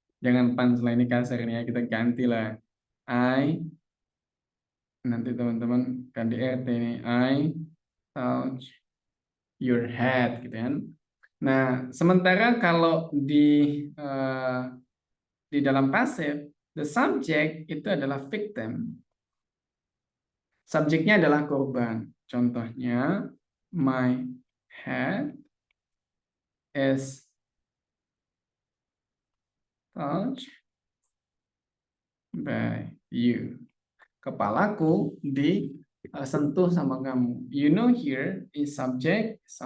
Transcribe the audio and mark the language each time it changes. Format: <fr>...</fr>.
<id>Jangan punch lah, ini kasarnya, kita ganti lah. I, nanti teman-teman ganti RT ini,</id> <en>I touch your head</en> <id>gitu kan. Nah, sementara kalau di dalam pasif, the subject itu adalah victim. Subjeknya adalah korban.</id> <en>Contohnya, my head is touched by you.</en> <id>Kepalaku disentuh sama kamu.</id> <en>You know here is subject.</en>